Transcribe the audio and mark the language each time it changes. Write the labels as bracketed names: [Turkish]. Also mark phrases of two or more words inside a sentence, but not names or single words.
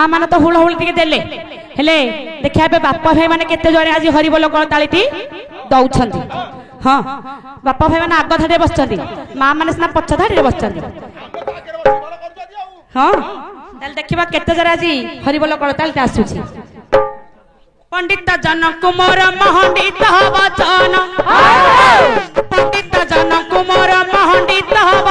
[Odia] ତ ହୁଳହୁଳି ଟିକେ ଦେଲେ ହେଲେ ଦେଖିବା ଏବେ ବାପା ଭାଇ ମାନେ କେତେ ଜଣେ ଆଜି ହରିବୋଲ କରତାଳିଟି ଦଉଛନ୍ତି। ହଁ ବାପା ଭାଇ ମାନେ ଆଗ ଧାଡ଼ିରେ ବସିଛନ୍ତି, ମା ମାନେ ସିନା ପଛ ଧାଡ଼ିରେ ବସିଛନ୍ତି। ହଁ ତାହେଲେ ଦେଖିବା କେତେ ଜଣ ଆଜି ହରିବୋଲ କରତାଳିଟା ଆସୁଛି। [Hindi] पंडित जन कुमार महंडित वचन पंडित जन कुमार महंडित